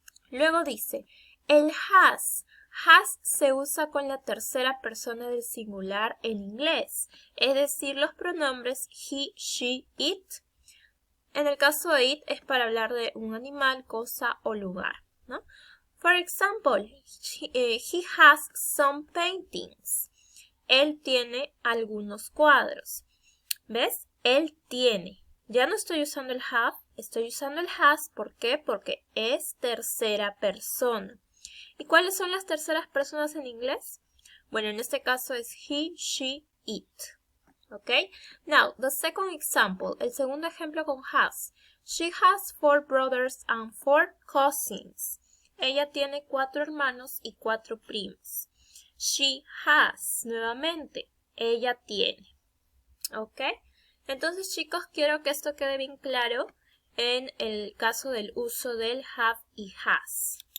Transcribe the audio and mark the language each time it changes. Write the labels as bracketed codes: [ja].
[es] Luego dice, el has. Has se usa con la tercera persona del singular en inglés, es decir, los pronombres he, she, it. En el caso de it es para hablar de un animal, cosa o lugar, ¿no? [en] For example, he has some paintings. [es] Él tiene algunos cuadros. ¿Ves? Él tiene. Ya no estoy usando el have, estoy usando el has. ¿Por qué? Porque es tercera persona. ¿Y cuáles son las terceras personas en inglés? Bueno, en este caso es he, she, it. ¿Ok? [en] Now, the second example, [es] el segundo ejemplo con has. [en] She has 4 brothers and 4 cousins. [es] Ella tiene 4 hermanos y 4 primos. She has, nuevamente, ella tiene. ¿Ok? Entonces, chicos, quiero que esto quede bien claro en el caso del uso del have y has.